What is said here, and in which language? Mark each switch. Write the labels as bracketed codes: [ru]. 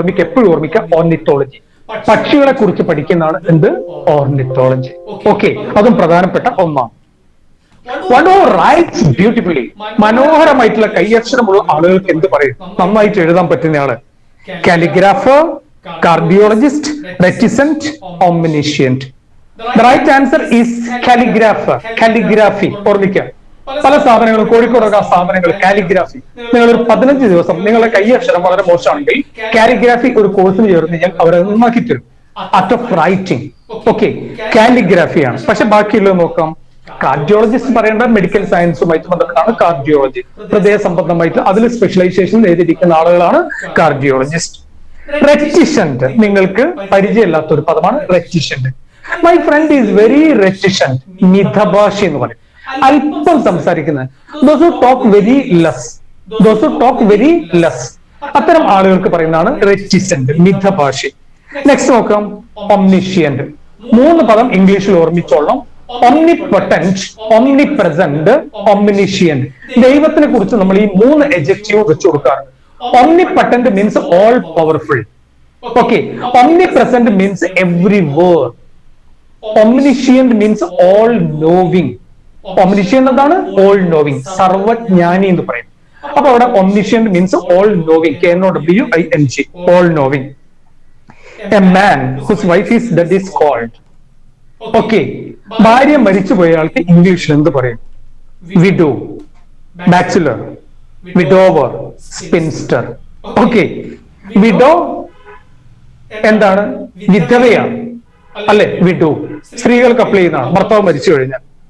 [ml] എപ്പോഴും ഓർമ്മിക്കുക ഓർണിത്തോളജി, പക്ഷികളെ കുറിച്ച് പഠിക്കുന്നതാണ് എന്ത്? ഓർണിത്തോളജി. ഓക്കെ, അതും പ്രധാനപ്പെട്ട ഒന്നാണ്. [en] One who writes beautifully, [ml] മനോഹരമായിട്ടുള്ള കൈയക്ഷരമുള്ള ആളുകൾക്ക് എന്ത് പറയും? നന്നായിട്ട് എഴുതാൻ പറ്റുന്നയാള്. Calligrapher, cardiologist, റെറ്റിസെന്റ്, ഓംനിഷ്യന്റ്. [en] The right answer is calligrapher. [ml] Calligraphy ഓർമ്മിക്കുക. പല സ്ഥാപനങ്ങളും, കോഴിക്കോടൊക്കെ സ്ഥാപനങ്ങൾ കാലിഗ്രാഫി. നിങ്ങൾ ഒരു 15 ദിവസം നിങ്ങളുടെ കൈയക്ഷരം വളരെ മോശമാണെങ്കിൽ കാലിഗ്രാഫി ഒരു കോഴ്സിന് ചേർന്ന് കഴിഞ്ഞാൽ അവരെ നന്നാക്കി തരും. [en] Art of writing. [ml] ഓക്കെ, കാലിഗ്രാഫിയാണ്. പക്ഷെ ബാക്കിയുള്ളത് നോക്കാം. കാർഡിയോളജിസ്റ്റ് പറയേണ്ട മെഡിക്കൽ സയൻസുമായിട്ട് ബന്ധപ്പെട്ടാണ് കാർഡിയോളജി. ഹൃദയ സംബന്ധമായിട്ട് അതിൽ സ്പെഷ്യലൈസേഷൻ ചെയ്തിരിക്കുന്ന ആളുകളാണ് കാർഡിയോളജിസ്റ്റ്. റെറ്റിസെന്റ് നിങ്ങൾക്ക് പരിചയമില്ലാത്ത ഒരു പദമാണ് റെറ്റിസെന്റ്. [en] My friend is very reticent. [ml] മിതഭാഷി എന്ന് പറയും, അല്പം സംസാരിക്കുന്നത്. [en] Those who talk very less, those who talk very less. [ml] അത്തരം ആളുകൾക്ക് പറയുന്നതാണ് റെറ്റിസെന്റ്, മിതഭാഷി. നെക്സ്റ്റ് നോക്കാം, ഒംനിഷ്യന്റ്. 3 പദം ഇംഗ്ലീഷിൽ ഓർമ്മിച്ചോളണം. omnipotent, omnipresent, omniscient. ദൈവത്തിനെ കുറിച്ച് നമ്മൾ ഈ 3 adjective വെച്ച് കൊടുക്കാറുണ്ട്. [en] Omnipotent means all powerful. Okay, omnipresent means everywhere. Omniscient means all knowing. [ml] Omniscient എന്താണ്? [en] All knowing, [ml] സർവജ്ഞാനി എന്ന് പറയും. അപ്പൊ അവിടെ [en] omniscient means all knowing, [ml] KNOWING, all knowing. [en] A man whose wife is dead is called. [ml] Okay, ഭാര്യ മരിച്ചുപോയ ആൾക്ക് ഇംഗ്ലീഷിൽ എന്ത് പറയും? Widow, bachelor, widower, spinster. Okay, widow എന്താണ്? വിധവയാണ് അല്ലെ? വിഡോ സ്ത്രീകൾക്ക് അപ്ലൈ ചെയ്യുന്നതാണ്, ഭർത്താവ് മരിച്ചു കഴിഞ്ഞാൽ.